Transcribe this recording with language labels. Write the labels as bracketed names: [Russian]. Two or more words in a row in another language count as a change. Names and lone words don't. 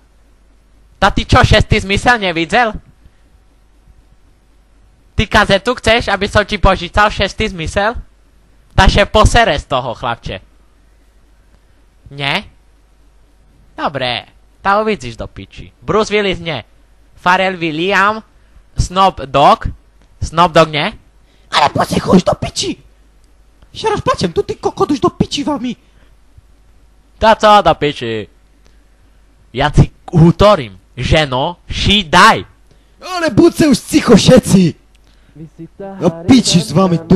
[Slovak] Tá ty čo, šestý zmysel nevidel? Ty kazetu chceš, aby som ti požičal šestý zmysel? Tá še posere z toho, chlapče. Nie? Dobre, tá uvidíš do piči. Bruce Willis nie. Pharrell Williams, Snoop Dogg. Snoop Dogg nie? Ale poď už do piči! Še raz plačem, tu ty kokot už do piči vami. Tá co do piči? Ja ti útorím, ženo, ší daj. Ale buďte už cicho všetci! No piči s vami tu!